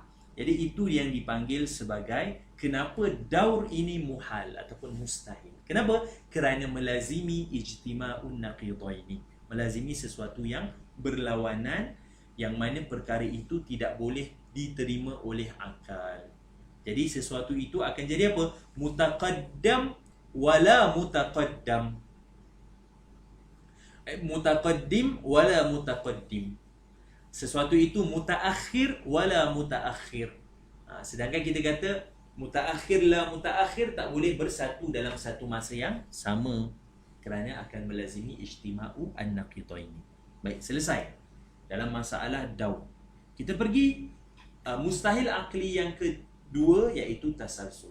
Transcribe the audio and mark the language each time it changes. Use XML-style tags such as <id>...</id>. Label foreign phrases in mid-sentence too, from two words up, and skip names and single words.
<ms>Jadi itu yang dipanggil sebagai kenapa daur ini muhal ataupun mustahil. Kenapa? Kerana melazimi</ms> <ar>اجتماع النقيضين,</ar> <ms>melazimi sesuatu yang berlawanan, yang mana perkara itu tidak boleh diterima oleh akal. Jadi sesuatu itu akan jadi apa?</ms> <ar>متقدم ولا متقدم. متقدم ولا متقدم.</ar> <ms>Sesuatu itu</ms> <ar>متأخر ولا متأخر.</ar> <ms>Sedangkan kita kata</ms> <ar>متأخر لا متأخر</ar> <ms>tak boleh bersatu dalam satu masa yang sama, kerana akan melazimi</ms> <ar>اجتماع النقيضين.</ar> <ms>Baik, selesai dalam masalah daur. Kita pergi mustahil akli yang kedua, iaitu tasalsul.</ms>